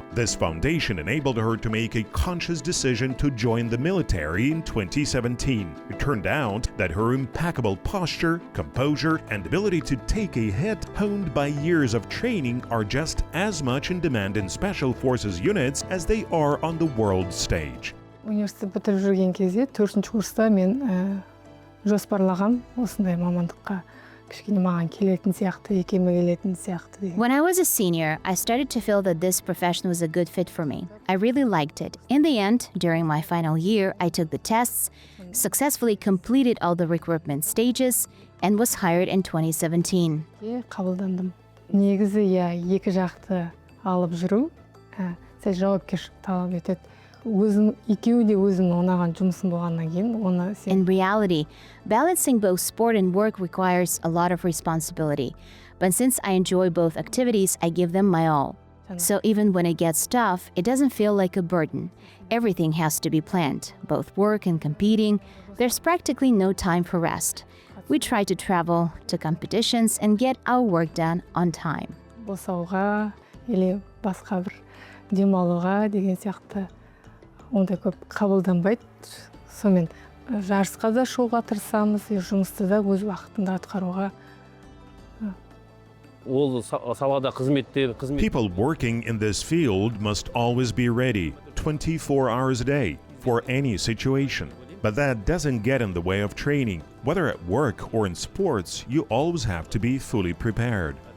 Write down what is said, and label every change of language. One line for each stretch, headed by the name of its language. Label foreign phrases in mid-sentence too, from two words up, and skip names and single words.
English: This foundation enabled her to make a conscious decision to join the military in 2017. It turned out that her impeccable posture, composure, and ability to take a hit honed by years of training are just as much in demand in special forces units as they are on the world stage.
Kazakh: Университет бітіріп жүрген кезде 4-ші курста мен жоспарлаған осындай мамандыққа кішкене маған келетін сияқты, екеме келетін сияқты.
English: When I was a senior, I started to feel that this profession was a good fit for me. I really liked it. In the end, during my final year, I took the tests, successfully completed all the recruitment stages, and was hired in 2017.
Kazakh: Қабылдандым. Негізі, екі жақты алып жүру сәл жауапкершілік талап етеді. Екеуі де өзінің ұнаған жұмысын болғаннан кейін оны
English: In reality, balancing both sport and work requires a lot of responsibility. But since I enjoy both activities, I give them my all. So even when it gets tough, it doesn't feel like a burden. Everything has to be planned, both work and competing. There's practically no time for rest. We try to travel to competitions and get our work done on time.
Kazakh: босауға или басқа бір демалуға деген сияқты ондай көп қабылданбайды. Сонымен жарысқа да шығуға тырысамыз, жұмысты да өз уақытында атқаруға.
English: People working in this field must always be ready 24 hours a day for any situation. But that doesn't get in the way of training. Whether at work or in sports, you always have to be fully prepared.